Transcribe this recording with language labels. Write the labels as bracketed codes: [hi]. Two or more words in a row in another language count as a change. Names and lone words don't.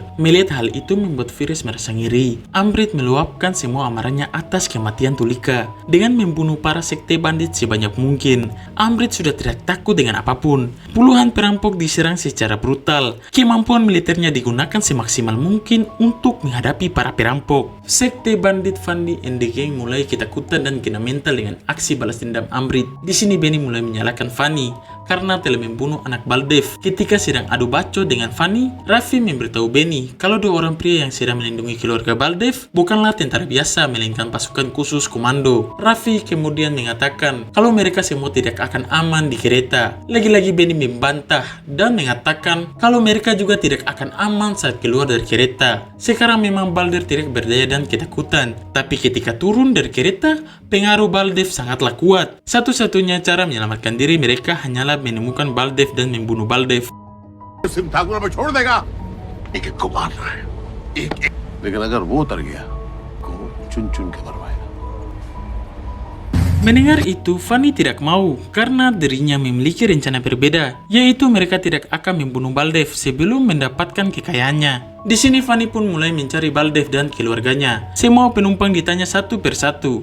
[id] Melihat hal itu membuat Firis merasa ngiri. Amrit meluapkan semua amarahnya atas kematian Tulika dengan membunuh para sekte bandit sebanyak mungkin. Amrit sudah tidak takut dengan apapun. Puluhan perampok diserang secara brutal. Kemampuan militernya digunakan semaksimal mungkin untuk menghadapi para perampok. Sekte bandit Fandi and the Gang mulai ketakutan dan kena mental dengan aksi balas dendam Amrit. Di sini Benny mulai menyalahkan Fanny karena telah membunuh anak Baldev. Ketika sedang adu bacot dengan Fanny, Raffi memberitahu Benny kalau dua orang pria yang sedang melindungi keluarga Baldev bukanlah tentara biasa melainkan pasukan khusus komando. Raffi kemudian mengatakan kalau mereka semua tidak akan aman di kereta. Lagi-lagi Benny membantah dan mengatakan kalau mereka juga tidak akan aman saat keluar dari kereta. Sekarang memang Baldev tidak berdaya dan ketakutan, tapi ketika turun dari kereta, pengaruh Baldev sangatlah kuat. Satu-satunya cara menyelamatkan diri mereka hanyalah menemukan Baldev dan membunuh Baldev. [hi] सिर्फ ठाकुर हमें छोड़ देगा एक एक को मार रहा है एक एक लेकिन अगर वो उतर गया को चुन चुन के मरवाएगा. [id] Mendengar itu, Fanny tidak mau karena dirinya memiliki rencana berbeda, yaitu mereka tidak akan membunuh Baldev sebelum mendapatkan kekayaannya. Di sini Fanny pun mulai mencari Baldev dan keluarganya. Semua penumpang ditanya satu persatu.